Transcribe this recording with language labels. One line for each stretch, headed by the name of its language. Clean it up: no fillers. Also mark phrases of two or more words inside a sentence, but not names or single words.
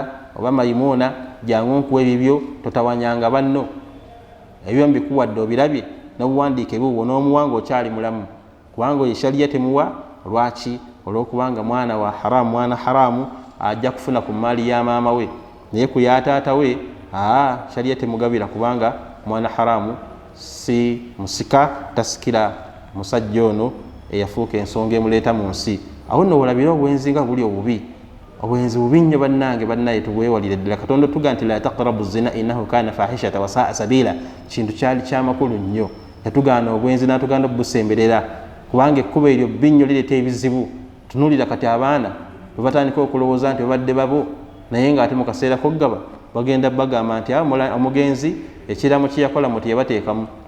Ganda: oba Mayimuuna jangu nkuwa ebibyo totawanyanga banno ebyo mbikuwadde obirabye n'obuwandiike bubwo n'omuwanga okyali mulamu kubanga eshaliya temuwa lwaki olw'okubanga mwana wa haramu mwana haramu ajja kufuna ku maali ya maama we naye ku ya taata we shaliya temugabira kubanga mwana haramu si musika tasikira musajja ono eyafuuka ensonga emuleeta mu nsi. Awo nno olabira obwenzi nga buli obubi obwenzi bubi nnyo bannaye tubwewalire ddala. Katonda tuga nti
Arabic: لا تقربوا الزنا إنه كان فاحشة وساء سبيلا
Ganda: kintu kyali kyamakulu nnyo yatugaana obwenzi n'atuganda obusemberera kubanga ekkuba eryo bbi nnyo lireeta ebizibu. Tunulira kati abaana bwe batandika okulowooza nti babadde babo naye ng'ate mu kaseera koggaba bagenda bagamba nti omugenzi ekiramu kye yakola muti yabateekamu